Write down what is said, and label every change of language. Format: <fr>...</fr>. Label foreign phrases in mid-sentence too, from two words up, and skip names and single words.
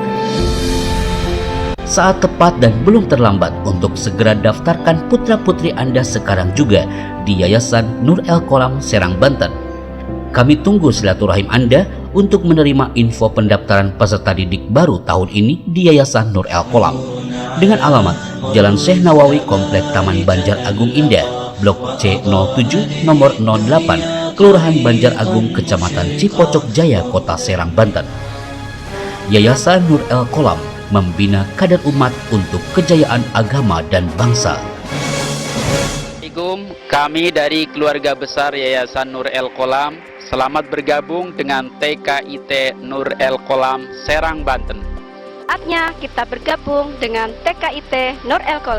<id>Saat tepat dan belum terlambat untuk segera daftarkan putra-putri Anda sekarang juga di Yayasan Nur El Qolam Serang, Banten. Kami tunggu silaturahim Anda untuk menerima info pendaftaran peserta didik baru tahun ini di Yayasan Nur El Qolam dengan alamat Jalan Syekh Nawawi, Komplek Taman Banjar Agung Indah, Blok C07 nomor 08, Kelurahan Banjar Agung, Kecamatan Cipocok Jaya, Kota Serang, Banten. Yayasan Nur El Qolam membina kader umat untuk kejayaan agama dan bangsa. Assalamualaikum, kami dari keluarga besar Yayasan Nur El Qolam selamat bergabung dengan TKIT Nur El Qolam Serang, Banten. Saatnya kita bergabung dengan TKIT Nur El Qolam.</id>